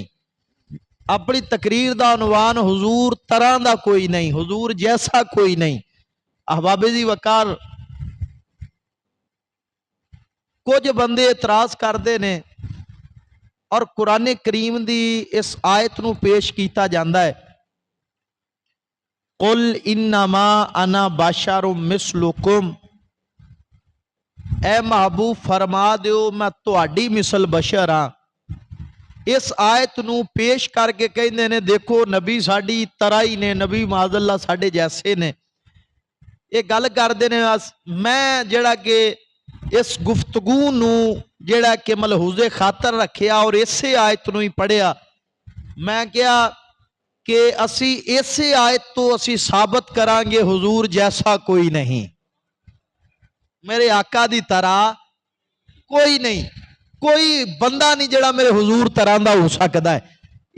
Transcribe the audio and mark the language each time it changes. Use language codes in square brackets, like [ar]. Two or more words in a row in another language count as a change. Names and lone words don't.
[pa] اپنی تقریر دا عنوان حضور طرح دا کوئی نہیں، حضور جیسا کوئی نہیں۔ احباب دی وقار، کچھ بندے اعتراض کردے نے اور قرآن کریم دی اس آیت نو پیش کیتا جاندا ہے، [ar] قل انما انا بشر مثلکم، [pa] اے محبوب فرما دیو میں تہاڈی مثل بشر ہاں۔ اس آیت نو پیش کر کے کہندے نے دیکھو نبی ساڈی طرح ہی نے، نبی [ar] معاذ اللہ [pa] ساڈے جیسے نے۔ یہ گل کردے نے میں جڑا کہ اس گفتگو نو جڑا کہ ملحوظ خاطر رکھیا اور اسے آیت نو ہی پڑھیا، میں کہا کہ اسی اسے آیت تو اسی ثابت کران گے حضور جیسا کوئی نہیں، میرے آقا دی طرح کوئی نہیں، کوئی بندہ نہیں جڑا میرے حضور طرح دا ہو سکتا ہے۔